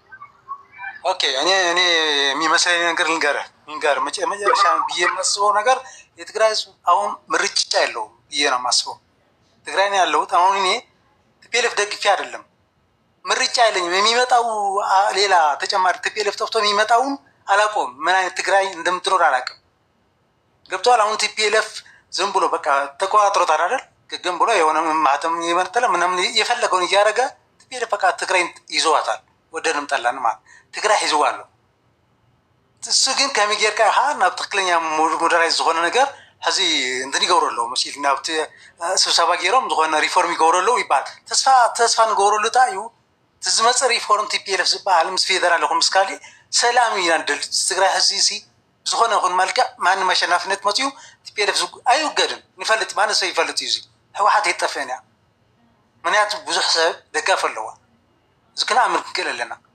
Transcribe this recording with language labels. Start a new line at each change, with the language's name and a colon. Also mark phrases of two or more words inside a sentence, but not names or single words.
Amharic: ኦኬ እኔ የሚመስለኝ ነገር ልንገርህ መጨረሻ ብዬ የማስበው ነገር የትግራይ ህዝብ አሁን ምርጫ ያለው ብዬ ነው የማስበው። ትግራይ ነው ያለሁት አሁን እኔ ቲፒኤልኤፍ ደግፌ አይደለም ምርጫ አይለኝም። የሚመጣው ሌላ ተጨማሪ ቲፒኤልኤፍ ጠፍቶ የሚመጣውን አላውቀውም። ምን አይነት ትግራይ እንደምትኖር አላውቅም። ገብቶሃል? አሁን ቲፒኤልኤፍ ዝም ብሎ በቃ ተቆጣጥሮታል አይደል? ግን ብሎ የሆነ ማህተም የመነጠለ ምናምን የፈለገውን እያደረገ ቲፒኤልኤፍ በቃ ትግራይ ይዘዋታል። ወደንም ጠላን ማለት ትግራይ ይዘዋለሁ። እሱ ግን ከሚጌር
Tigrinya: ካ ናብ ትክክለኛ ሞዴራይዝ ዝኾነ ነገር ሕዚ እንትን ይገብረለው መሲል ናብቲ ስብሰባ ገይሮም ዝኾነ ሪፎርም ይገብረለው ይባል ተስፋ ንገብረሉ ታ እዩ ትዝመፅእ ሪፎርም ቲፒኤልኤፍ ዝበሃል ምስ ፌደራል ይኹን ምስ ካሊእ ሰላም ኢና ንደል ትግራይ ሕዚ ዝኾነ ይኹን መልክዕ ማንም ኣሸናፍነት መፅኡ ቲፒኤልኤፍ ኣይውገድን ንፈልጥ ማንም ሰብ ይፈልጥ እዩ ህወሓት የጠፍአን እያ ምክንያቱ ብዙሕ ሰብ ደጋፍ ኣለዋ እዚ ክንኣምን ክንክእል ኣለና